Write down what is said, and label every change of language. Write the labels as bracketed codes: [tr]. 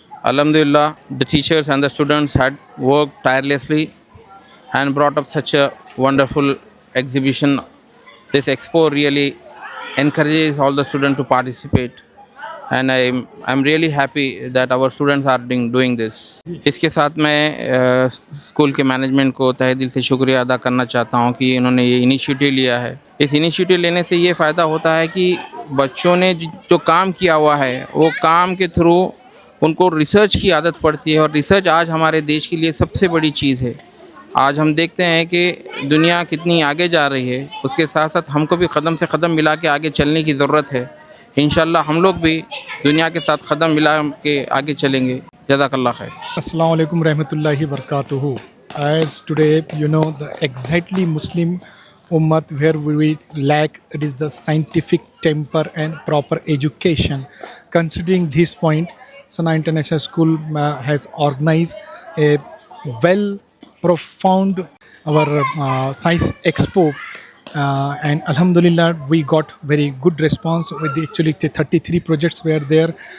[en] Alhamdulillah, the teachers and the students had worked tirelessly and brought up such a wonderful exhibition. This expo really encourages all the students to participate, and I'm really happy that our students are doing this. [ur] اس کے ساتھ میں school کے management کو تہہ دل سے شکریہ ادا کرنا چاہتا ہوں کہ انہوں نے یہ انیشیٹو لیا ہے۔ اس انیشیٹو لینے سے یہ فائدہ ہوتا ہے کہ بچوں نے جو کام کیا ہوا ہے وہ کام کے تھرو ان کو ریسرچ کی عادت پڑتی ہے، اور ریسرچ آج ہمارے دیش کے لیے سب سے بڑی چیز ہے۔ آج ہم دیکھتے ہیں کہ دنیا کتنی آگے جا رہی ہے، اس کے ساتھ ساتھ ہم کو بھی قدم سے قدم ملا کے آگے چلنے کی ضرورت ہے۔ انشاءاللہ ہم لوگ بھی دنیا کے ساتھ قدم ملا کے آگے چلیں گے۔ جزاک اللہ خیر۔ [ar] Assalamu alaikum rahmatullahi barakatuhu. [en] As today, the exactly Muslim Ummat where we lack, it is the scientific temper and proper education. Considering this point, Sana International School has organized a well profound our science expo, and alhamdulillah we got very good response with actually 33 projects were there,